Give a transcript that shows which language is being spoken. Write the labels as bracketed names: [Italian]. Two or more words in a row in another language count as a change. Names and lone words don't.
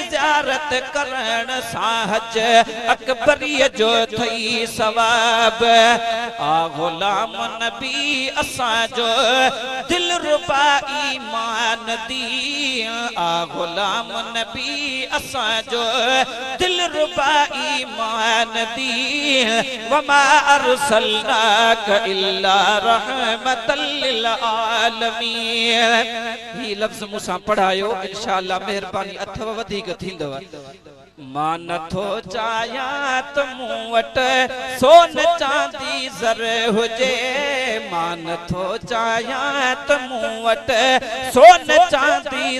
[Sindhi] ज़ियारत करण सां हज अकबरीअ जो थई सवाब आ गुलाम नबी असांजो दिल रुबा ईमान दी आ गुलाम नबी असांजो दिल रुबा ईमान दी [Arabic] وما أرسلناك إلا رحمة للعالمين. [Sindhi] ही लफ्ज़ मूंसां पढ़ायो इंशाअल्लाह मेहरबानी अथव वधीक थींदव। मां नथो चाहियां त मूं वटि सोन चांदी ज़र हुजे मां नथो चाहियां त मूं वटि सोन चांदी